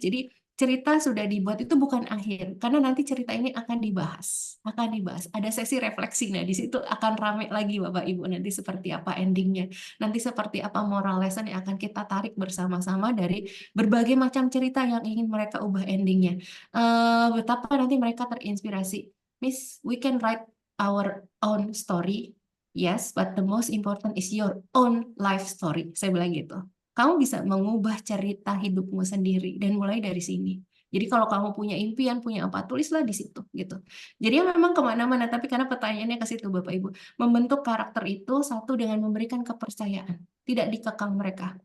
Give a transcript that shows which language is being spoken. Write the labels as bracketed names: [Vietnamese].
[Indonesian] Jadi cerita sudah dibuat itu bukan akhir, karena nanti cerita ini akan dibahas, Ada sesi refleksi, nah di situ akan rame lagi Bapak Ibu nanti seperti apa endingnya, nanti seperti apa moral lesson yang akan kita tarik bersama-sama dari berbagai macam cerita yang ingin mereka ubah endingnya. Betapa nanti mereka terinspirasi. [English] Miss, we can write our own story, yes, but the most important is your own life story. [Indonesian] Saya bilang gitu. Kamu bisa mengubah cerita hidupmu sendiri dan mulai dari sini. Jadi kalau kamu punya impian, punya apa, tulislah di situ gitu. Jadi memang kemana-mana, tapi karena pertanyaannya ke situ Bapak Ibu, membentuk karakter itu satu dengan memberikan kepercayaan, tidak dikekang mereka.